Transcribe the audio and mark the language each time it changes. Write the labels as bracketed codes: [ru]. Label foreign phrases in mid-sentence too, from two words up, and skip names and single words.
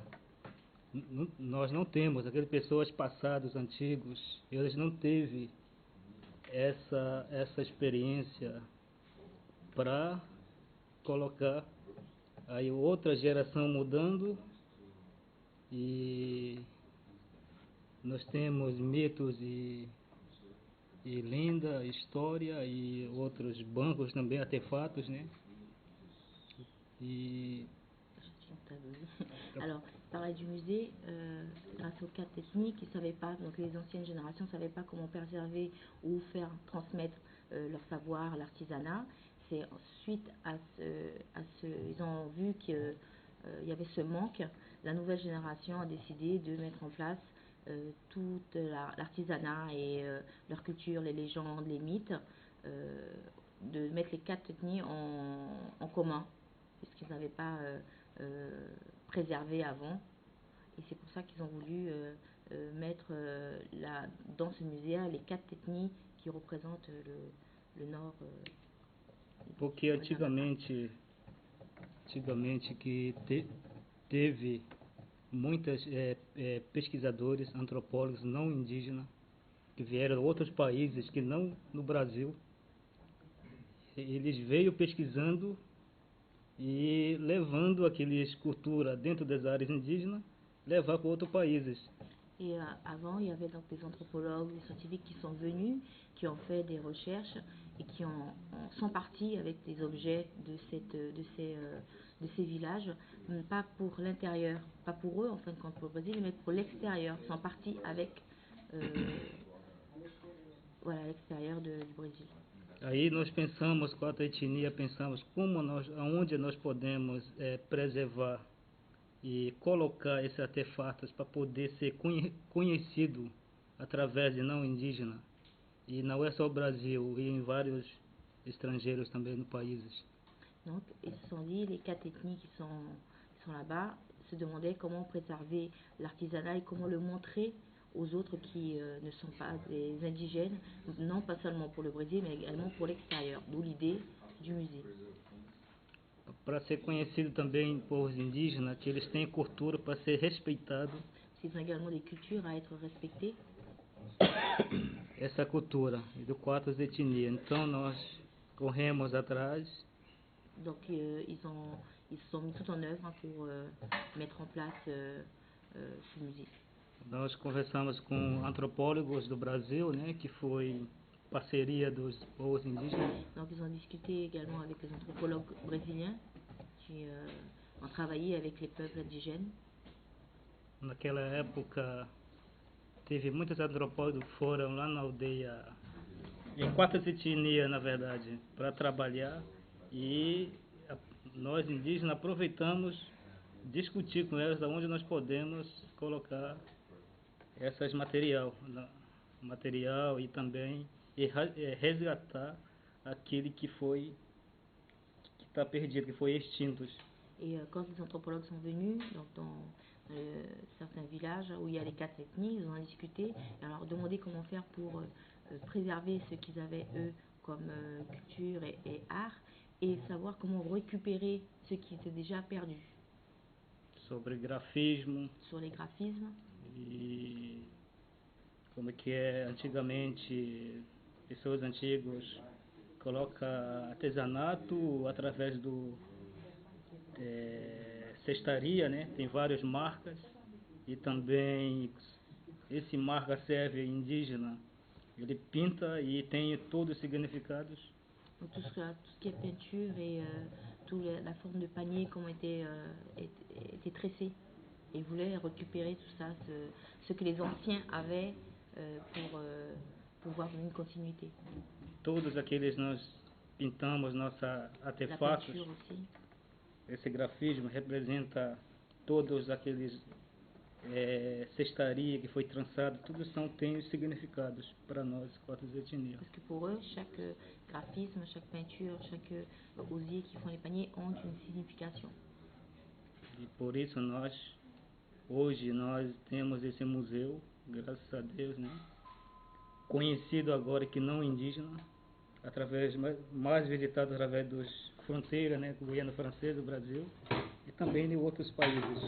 [pt] Nós não temos, aquelas pessoas passadas, antigos, eles não teve essa experiência para colocar aí outra geração mudando, e nós temos mitos e lenda, história e outros bancos também, artefatos, né? [fr] Alors, parlait du musée, grâce aux 4 ethnies qui ne savaient pas, donc les anciennes générations ne savaient pas comment préserver ou faire transmettre leur savoir, l'artisanat. C'est suite ils ont vu qu'il y avait ce manque, la nouvelle génération a décidé de mettre en place tout l'artisanat et leur culture, les légendes, les mythes, de mettre les 4 ethnies en commun, puisqu'ils n'avaient pas préservé avant. Et c'est pour ça qu'ils ont voulu mettre dans ce musée les 4 ethnies qui représentent le nord. [pt] Porque antigamente que teve muitos pesquisadores, antropólogos não indígenas, que vieram de outros países que não no Brasil. Eles veio pesquisando e levando aquelas culturas dentro das áreas indígenas, levar para outros países. [fr] Et avant, il y avait donc des anthropologues, des scientifiques qui sont venus, qui ont fait des recherches et qui sont partis avec des objets de ces villages, pas pour l'intérieur, pas pour eux en fin de compte pour le Brésil, mais pour l'extérieur. Ils sont partis avec l'extérieur du Brésil. [pt] Aí nós pensamos, 4 etnias, pensamos aonde nós podemos preservar e colocar esses artefatos para poder ser conhecido através de não indígenas. E não é só o Brasil, e em vários estrangeiros também nos países. [fr] Donc, ils se sont dit, les 4 ethnies qui sont là-bas, se demandaient comment préserver l'artisanat et comment le montrer aux autres qui ne sont pas des indigènes, non pas seulement pour le Brésil, mais également pour l'extérieur, d'où l'idée du musée. [pt] Para ser conhecido também povos indígenas, que eles têm cultura para ser respeitado. [fr] Ils ont également des cultures à être respectées. [pt] Essa cultura de 4 etnias. Então nós corremos atrás. [fr] Donc ils se sont mis tout en œuvre pour mettre en place ce musée. [pt] Nós conversamos com antropólogos do Brasil, né, que foi parceria dos povos indígenas. [fr] Donc ils ont discuté également avec les anthropologues brésiliens qui ont travaillé avec les peuples indigènes. [pt] Naquela época teve muitos antropólogos que foram lá na aldeia, em 4 etnias na verdade, para trabalhar, e nós indígenas aproveitamos discutir com elas aonde nós podemos colocar essas material e também resgatar aquele que está perdido, que foi extinto. [fr] Et quand les anthropologues sont venus dans certains villages où il y a les 4 ethnies, ils ont discuté et leur demandé comment faire pour préserver ce qu'ils avaient eux comme culture et art, et savoir comment récupérer ce qui était déjà perdu. [pt] Sobre grafismo. [fr] Sur les graphismes. [pt] E como que antigamente, pessoas antigas colocam artesanato através do cestaria, né? Tem várias marcas, e também esse marca serve indígena, ele pinta e tem todos os significados. [fr] Donc tout ce qui est peinture et toute la forme de panier, comment était tressé. Et ils voulaient récupérer tout ça, ce que les anciens avaient pour pouvoir donner une continuité. [pt] Todos aqueles nós pintamos nossos artefatos. [fr] La peinture aussi. [pt] Esse grafismo representa todos aqueles cestaria que foi trançado, tudo tem significados para nós, 4 etnias. [fr] Parce que pour eux, chaque graphisme, chaque peinture, chaque osier qui font les paniers ont une signification. [pt] E por isso hoje nós temos esse museu, graças a Deus, né? Conhecido agora que não indígena, mais visitado através das fronteiras, né? Guiana Francesa, Brasil, et também de outros países.